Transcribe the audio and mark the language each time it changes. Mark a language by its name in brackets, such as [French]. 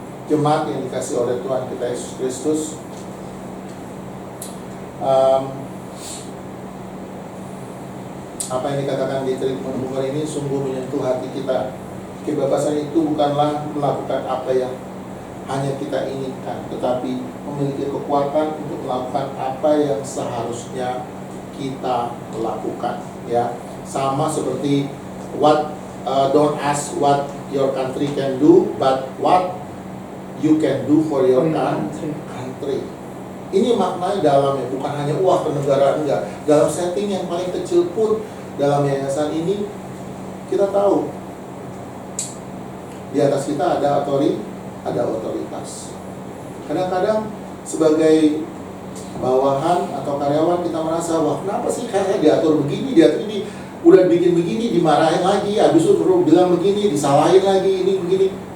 [Indonesian] Jemaat yang dikasih oleh Tuhan kita Yesus Kristus, apa yang dikatakan di treatment bukan ini sungguh menyentuh hati kita. Kebebasan itu bukanlah melakukan apa yang hanya kita inginkan, tetapi memiliki kekuatan untuk melakukan apa yang seharusnya kita lakukan, ya. Sama seperti [English] don't ask what your country can do, but what you can do for your country. [Indonesian] Ini maknanya dalamnya, bukan hanya kenegaraan, enggak. Dalam setting yang paling kecil pun dalam yayasan ini, kita tahu di atas kita ada otoritas. Kadang-kadang sebagai bawahan atau karyawan kita merasa, wah kenapa sih kayak diatur begini, diatur ini, udah bikin begini, dimarahin lagi, habis itu terus bilang begini, disalahin lagi, ini begini.